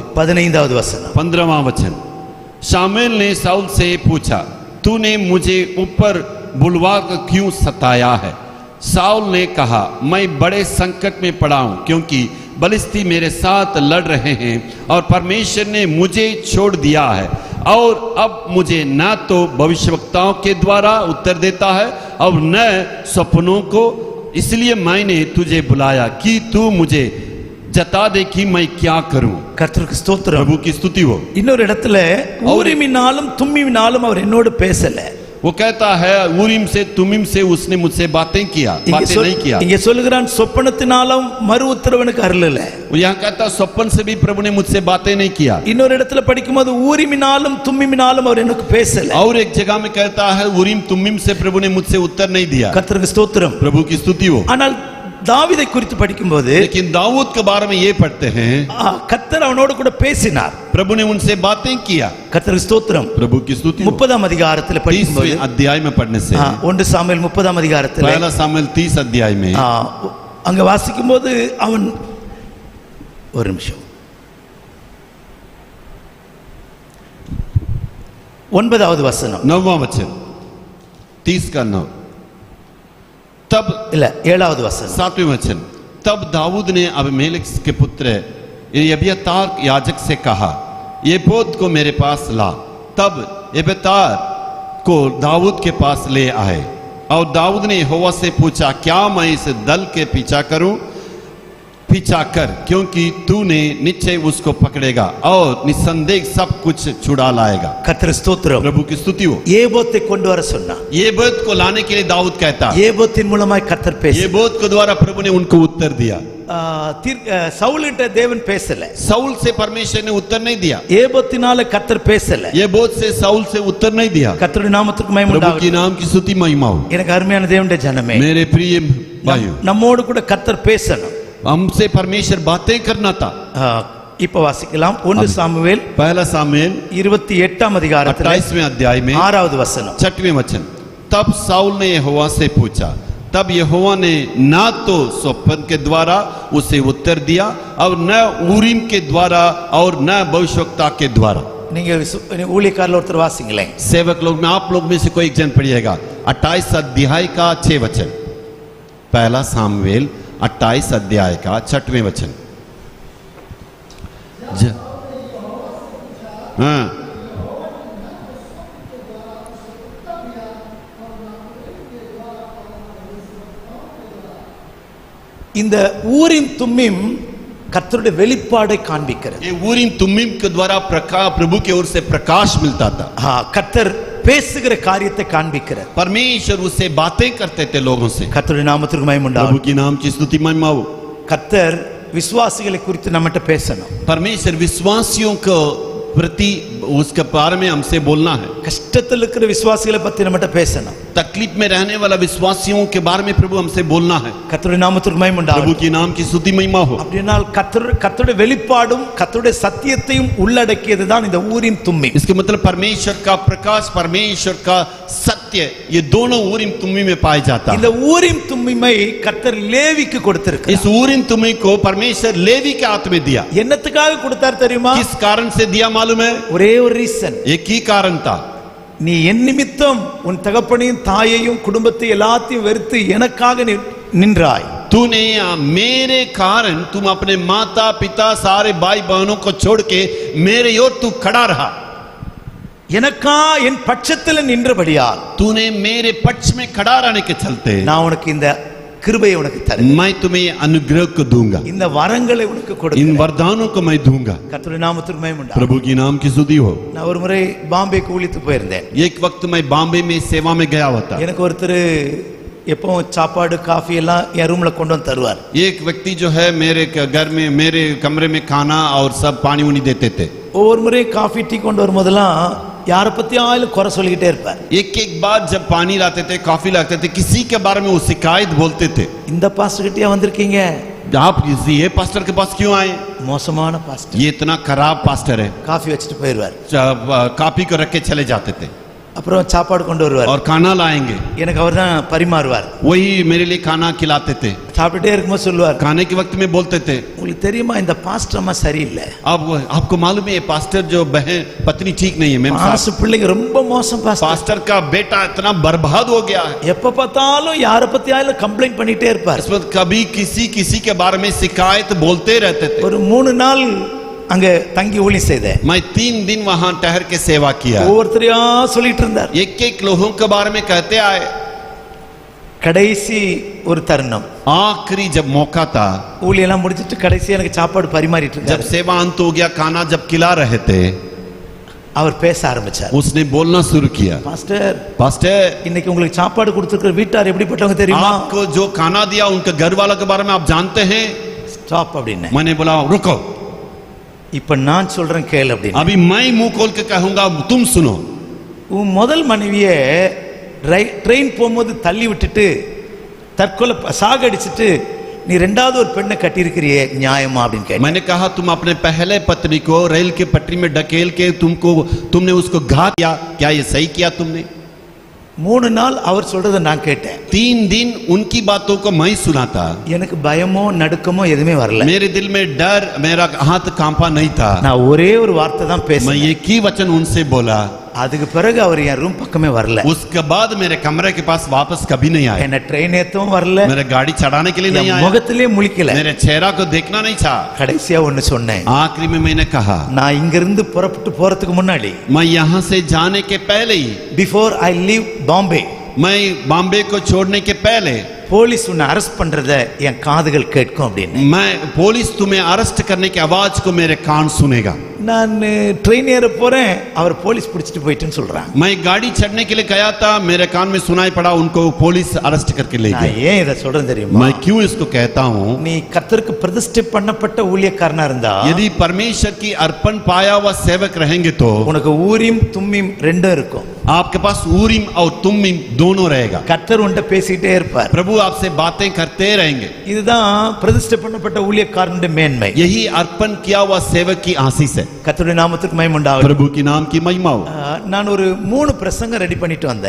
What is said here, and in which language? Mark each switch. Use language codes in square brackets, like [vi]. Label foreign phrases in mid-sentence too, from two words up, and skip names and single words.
[ta] 15வது வசனம். [hi] 15वां वचन. शामुएल ने साउल से पूछा, तूने मुझे ऊपर बुलवा कर क्यों सताया है? साउल ने कहा, मैं बड़े संकट में पड़ा हूं क्योंकि बलिस्ती मेरे साथ लड़ रहे हैं और परमेश्वर ने मुझे छोड़ दिया है और अब मुझे न तो भविष्यवक्ताओं के द्वारा उत्तर देता है और न सपनों को, इसलिए मैंने तुझे बुलाया कि तू मुझे जता दे कि मैं क्या करूं. [ta] கர்த்தருக்கு ஸ்தோத்திரம். [hi] प्रभु की स्तुति हो. [ta] இன்னொரு இடத்துல ஊரிமினாலும் தும்மிமினாலும் அவர் என்னோடு பேசல. [hi] वो कहता है ऊरीम से तुमीम से उसने मुझसे बातें नहीं किया. [ta] இங்க சொல்லுகிறான் சொப்பனத்தினாலும் மறு உத்தரவனுக்கு அருளல. [hi] वो यहाँ कहता स्वप्न से भी प्रभु ने मुझसे बातें नहीं किया. [ta] இன்னொரு இடத்துல படிக்கும்போது ஊரிமினாலும் தும்மிமினாலும் அவர் எனக்கு பேசல. [hi] और एक जगह में कहता है ऊरीम तुमीम से प्रभु ने मुझसे उत्तर नहीं दिया. [ta] கர்த்தருக்கு ஸ்தோத்திரம். [hi] प्रभु की स्तुति हो. [ta] ஆனால் தாவீதை குறித்து படிக்கும்போது [hi] लेकिन दाऊद के बारे में ये पढ़ते हैं, [ta] கர்த்தர் அவனோடு கூட பேசினார். [hi] प्रभु ने उनसे बातें किया. [ta] கர்த்தருக்கு ஸ்தோத்திரம். [hi] प्रभु की स्तुति हो. [ta] 30ஆம் அதிகாரத்தில் படிக்கும்போது [hi] 30वें अध्याय में पढ़ने से [ta] 1 சாமுவேல் 30ஆம் அதிகாரத்தில் [hi] पहला सामुएल 30 अध्याय में [ta] அங்க வாசிக்கும்போது அவன் ஒரு நிமிஷம் 9வது வசனம் [hi] 9वां वचन 30 का 9. तब [ta] இல்ல 7வது வசனம் [hi] 7वें वचन. तब दाऊद ने अबीमेलेक के पुत्र अबियातार याजक से कहा, ये बोध को मेरे पास ला. तब अबियातार को दाऊद के पास ले आए और दाऊद ने यहोवा से पूछा, क्या मैं इस दल के पीछा करूं? पीछा कर, क्योंकि तूने निश्चय उसको पकड़ेगा और निसंदेह सब कुछ छुड़ा लाएगा. [ta] கர்த்தருக்கு ஸ்தோத்திரம். [hi] प्रभु की स्तुति हो. [ta] ஏபோத்தை கொண்டு வர சொன்னார். [hi] ये बोध को लाने के लिए दाऊद कहता, [ta] ஏபோத்தின் மூலமாய் கர்த்தர் [hi] ये [ta] பேசினார். [hi] बोध के द्वारा प्रभु ने उनको उत्तर दिया. [ta] சவுல்கிட்ட தேவன் பேசல. [hi] साउल से परमेश्वर ने उत्तर नहीं दिया. [ta] ஏபோத்தினால கர்த்தர் பேசல. [hi] ये बोध से साउल से उत्तर नहीं दिया. [ta] கர்த்தருடைய நாமத்துக்கு மகிமை [hi] प्रभु की [ta] உண்டாகட்டும். [hi] नाम की स्तुति महिमा हो. [ta] எனக்கு அருமையான தேவனுடைய ஜனமே, [hi] मेरे प्रिय भाइयों, [ta] நம்மோடு கூட கர்த்தர் பேசணும். [hi] हमसे परमेश्वर बातें करना था. [ta] இப்ப வாசிக்கலாம் 1 சாமுவேல் [hi] पहला सामुएल [ta] 28ஆம் அதிகாரத்தில் [hi] 28वें अध्याय में [ta] 6வது வசனம். [hi] 6वें वचन. तब साउल ने यहोवा से पूछा, तब यहोवा ने ना तो स्वप्न के द्वारा उसे उत्तर दिया और न ऊरीम के द्वारा और न भविष्यवक्ता के द्वारा. [ta] நீங்க ஊழியக்காரர் ஒருத்தர் வாசிங்களேன். [hi] सेवक लोग में आप लोग में से कोई एक जन पढ़िएगा 28 अध्याय का 6 वचन. पहला सामुएल 28 अध्याय का 6वें वचन. हाँ, [ta] இந்த ஊரின் தும்மிம் கர்த்தருடைய வெளிப்பாடை காண்பிக்கிறது. [hi] ये ऊरीम तुमीम के द्वारा प्रकाश, प्रभु की ओर से प्रकाश मिलता था. [ta] கர்த்தர் பேசுகிற காரியத்தை காண்பிக்கிறது. [hi] परमेश्वर उससे बातें करते थे लोगों से। [ta] கர்த்தருடைய நாமத்திற்கு மகிமை [hi] प्रभु [ta] உண்டாகட்டும். [hi] की नाम की स्तुति महिमा हो। [ta] கர்த்தர் விசுவாசிகளை குறித்து நம்மகிட்ட பேசணும். [hi] परमेश्वर विश्वासियों को प्रति उसके बारे में हमसे बोलना है। [ta] கஷ்டத்தில் இருக்கிற விசுவாசிகளை பத்தி நம்மகிட்ட பேசணும். [hi] तकलीफ में रहने वाला विश्वासियों के बारे में प्रभु हमसे बोलना है। [ta] கர்த்தருடைய நாமத்திற்கு மகிமை [hi] प्रभु [ta] உண்டாகட்டும். [hi] की नाम की स्तुति महिमा हो। [ta] அப்படினால் கர்த்தருடைய வெளிப்பாடும் கர்த்தருடைய சத்தியத்தையும் உள்ளடக்கியதுதான் இந்த ஊரின் தும்மி. [hi] इसके मतलब परमेश्वर का प्रकाश, परमेश्वर का सत्य, ये दोनों ऊरिम तुम्मी में पाए जाता [ta] இந்த [hi] है। [ta] ஊரின் தும்மிமை கர்த்தர் லேவிக்கு கொடுத்திருக்கிறார். [hi] इस ऊरिम तुम्मी को परमेश्वर लेवी के हाथ में दिया। [ta] என்னத்துக்காக கொடுத்தார் தெரியுமா? [hi] किस कारण से दिया मालूम है? [ta] ஒரே ஒரு ரீசன். [hi] एक ही कारण था। [ta] நீ என் நிமித்தம் உன் தகப்பனையும் தாயையும் குடும்பத்தை எல்லாத்தையும் வெறுத்து எனக்காக நின்றாய். [hi] तूने मेरे कारण तुम अपने माता पिता सारे भाई बहनों को छोड़ के मेरे ओर तू खड़ा रहा। [ta] எனக்கா என் பட்சத்தில் நின்றபடியால் [hi] तूने मेरे पक्ष में खड़ा रहने के चलते [ta] நான் உனக்கு இந்த கிருபையை உனக்கு தருகிறேன். [hi] मैं तुम्हें अनुग्रह को दूंगा, [ta] இந்த வரங்களை உனக்கு [hi] इन [ta] கொடுக்கிறேன். [hi] वरदानों को मैं दूंगा। [ta] கர்த்தருடைய நாமத்திற்கு மகிமை உண்டாகட்டும். [hi] प्रभु की नाम की स्तुति हो। [ta] நான் ஒரு முறை பாம்பேக்கு ஊழித்து போயிருந்தேன். [hi] एक वक्त मैं बॉम्बे में सेवा में गया हुआ था। [ta] எனக்கு ஒருத்தர் எப்பவும் சாப்பாடு காஃபி எல்லாம் என் ரூம்ல கொண்டு வந்து தருவார். [hi] एक व्यक्ति जो है मेरे घर में मेरे कमरे में खाना और सब पानी उनी देते थे। [ta] ஒவ்வொரு முறை காஃபி டீ கொண்டு வரும்போதெல்லாம் யாரை பத்தியாலும் குறை சொல்லிக்கிட்டே இருப்பார். [hi] एक एक बार जब पानी लाते थे, कॉफी लाते थे, किसी के बारे में वो शिकायत बोलते थे। [ta] இந்த பாஸ்டர் கிட்டயா வந்திருக்கீங்க? [hi] आप ये पास्टर के पास क्यों आए? [ta] மோசமான பாஸ்டர். [hi] ये इतना खराब पास्टर है। [ta] காஃபி வச்சுட்டு போயிடுவார். [hi] काफी को रख के चले जाते थे [ta] அப்புறம் சாப்பாடு கொண்டு வருவார். [hi] और खाना लाएंगे, [ta] எனக்கு அவர் தான் பரிமாறுவார். [hi] वही मेरे लिए खाना खिलाते थे। [ta] சாப்பிட்டுட்டே இருக்கும்போது சொல்லுவார், [hi] खाने के वक्त में बोलते थे, [ta] உங்களுக்கு தெரியுமா இந்த பாஸ்டர் அம்மா சரியில்லை. [hi] अब आपको मालूम है ये पास्टर जो बहन पत्नी ठीक नहीं है। मेम [ta] பாஸ்டர் பிள்ளைங்க ரொம்ப மோசம் பாஸ்டர். [hi] पास्टर का बेटा इतना बर्बाद हो गया है। [ta] எப்ப பார்த்தாலும் யாரை பத்தியாலும் கம்ப்ளைண்ட் பண்ணிட்டே இருப்பார். [hi] इस वक्त कभी किसी के बारे में शिकायत बोलते रहते थे। [ta] ஒரு 3 நாள் அங்க தங்கி ஊழியம் செய்தேன். [hi] मैं 3 दिन वहां ठहर के सेवा किया। [ta] ஒவ்வொருத்தரையா சொல்லிட்டு இருந்தார். [hi] एक एक लोगों के बारे में कहते आए। [ta] கடைசி ஒரு தருணம், [hi] आखिरी जब मौका था, [ta] ஊழியெல்லாம் முடிச்சிட்டு கடைசி எனக்கு சாப்பாடு பரிமாறிட்டு [hi] जब [ta] இருந்தார். [hi] सेवा अंत हो गया, खाना जब खिला रहे थे, [ta] அவர் பேச ஆரம்பிச்சார். [hi] उसने बोलना शुरू किया, [ta] பாஸ்டர் [hi] पास्टर [ta] இன்னைக்கு உங்களுக்கு சாப்பாடு கொடுத்திருக்கிற வீட்டார் எப்படிப்பட்டவங்க தெரியுமா? [hi] आपको जो खाना दिया उनके घर वालों के बारे में आप जानते हैं? [ta] ஸ்டாப் அப்படின்னு. [hi] मैंने बोला रुको, [ta] இப்ப நான் சொல்றேன் கேளு அப்படின்னு. [hi] अभी मैं मुंह खोल के कहूंगा, तुम सुनो। [ta] உன் முதல் மனைவியை ட்ரெயின் போகும்போது தள்ளி விட்டுட்டு தற்கொலை சாகடிச்சிட்டு நீ ரெண்டாவது ஒரு பெண்ணை கட்டியிருக்கிறியே நியாயமா அப்படின்னு கேட்டேன். [hi] मैंने कहा तुम अपने पहले पत्नी को रेल के पटरी में ढकेल के तुमने उसको घात किया, क्या ये सही किया तुमने? [ta] 3 நாள் அவர் சொல்றதை நான் கேட்டேன். [hi] 3 दिन उनकी बातों को मैं सुना था। [ta] எனக்கு பயமோ நடுக்கமோ எதுவுமே வரல. [hi] मेरे दिल में डर, मेरा हाथ कांपा नहीं था। [ta] நான் ஒரே ஒரு வார்த்தை தான் [hi] मैं [ta] பேசினேன். [hi] एक ही वचन उनसे बोला। [ta] அதுக்கு பிறகு அவர் என் ரூம் பக்கமே வரல. [hi] उसके बाद मेरे कमरे के पास वापस कभी नहीं आया। [ta] என்ன ட்ரெயின் ஏத்தவும் வரல. [hi] मेरे गाड़ी चढ़ाने के लिए नहीं आया। [ta] முகத்திலே முழிக்கல. [hi] मेरे चेहरा को देखना नहीं चाहा। [ta] கடைசியா ஒன்னு சொன்னேன். [hi] आखिरी में मैंने कहा, [ta] நான் இங்க இருந்து புறப்பட்டு போறதுக்கு முன்னாடி, [hi] मैं यहाँ से जाने के पहले ही, [en] before I leave Bombay, [hi] मैं बॉम्बे को छोड़ने के पहले, [ta] போலீஸ் உன்னை அரெஸ்ட் பண்றத என் காதுகள் கேட்கும் அப்படின்னு. [hi] मैं पुलिस तुम्हें अरेस्ट करने की आवाज को मेरे कान सुनेगा। [ta] நான் ட்ரெயின் ஏற போறேன், அவர் போலீஸ் பிடிச்சிட்டு போயிட்டுன்னு சொல்றான். [hi] मैं गाड़ी चढ़ने के लिए गया था, मेरे कान में सुनाई पड़ा उनको पुलिस अरेस्ट करके ले [ta] நான் [hi] गया। [ta] ஏன் இதை சொல்றேன் தெரியுமா? [hi] मैं क्यों इसको कहता हूँ? [ta] நீ கர்த்தருக்கு பிரதிஷ்டை பண்ணப்பட்ட ஊழியக்காரனா இருந்தா, [hi] यदि परमेश्वर की अर्पण पाया हुआ सेवक रहेंगे तो [ta] உனக்கு ஊரிம் தும்மிம் ரெண்டும் இருக்கும். [hi] आपके पास ऊरिम और तुम्मिम दोनों रहेगा। [ta] கர்த்தர் உன்கிட்ட பேசிட்டே இருப்பார். [hi] प्रभु आपसे बातें करते रहेंगे। [ta] இதுதான் பிரதிஷ்டை பண்ணப்பட்ட ஊழியக்காரனுடைய மேன்மை. [hi] यही अर्पण किया हुआ सेवक की आशीष है। [ta] கர்த்தருடைய நாமத்துக்கு மகிமை உண்டாகட்டும். [hi] प्रभु की नाम की महिमा हो। [ta] நான் ஒரு 3 பிரசங்கம் ரெடி பண்ணிட்டு வந்தேன்.